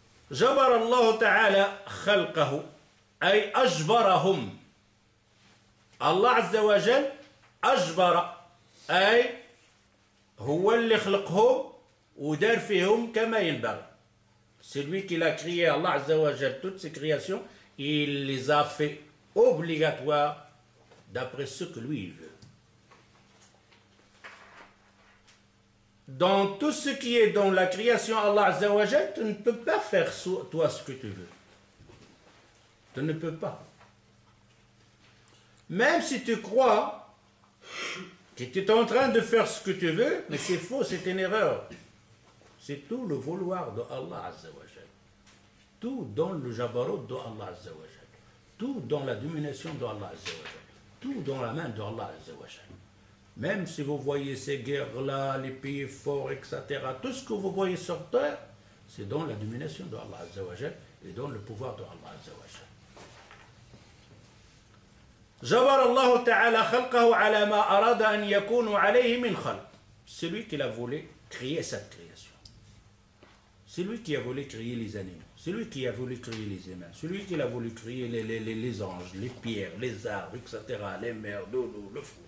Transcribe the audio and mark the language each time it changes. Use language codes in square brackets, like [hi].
[ar] جبر الله تعالى خلقه أي أجبرهم. الله عز وجل أجبر أي هو اللي خلقهم ودار فيهم كما ينبغي. [fr] C'est lui qui l'a créé, Allah Azza wa Jal, toutes ses créations, il les a fait obligatoires d'après ce que lui il veut. Dans tout ce qui est dans la création Allah Azza wa Jal, tu ne peux pas faire toi ce que tu veux. Tu ne peux pas. Même si tu crois que tu es en train de faire ce que tu veux, mais c'est faux, c'est une erreur. C'est tout le vouloir de Allah Azza wa Jal. Tout dans le jabarot de Allah Azza wa Jal. Tout dans la domination de Allah Azza wa Jal. Tout dans la main de Allah Azza wa Jal. Même si vous voyez ces guerres-là, les pays forts, etc., tout ce que vous voyez sur terre, c'est dans la domination de Allah Azza wa Jal et dans le pouvoir de Allah Azza wa Jal. [ar] جبر الله تعالى خلقه على ما أراد أن يكون عليه من خلق. [fr] C'est lui qui a voulu créer cette création. C'est lui qui a voulu créer les animaux. C'est lui qui a voulu créer les humains. C'est lui qui a voulu créer les anges, les pierres, les arbres, etc., les mers, l'eau, le feu.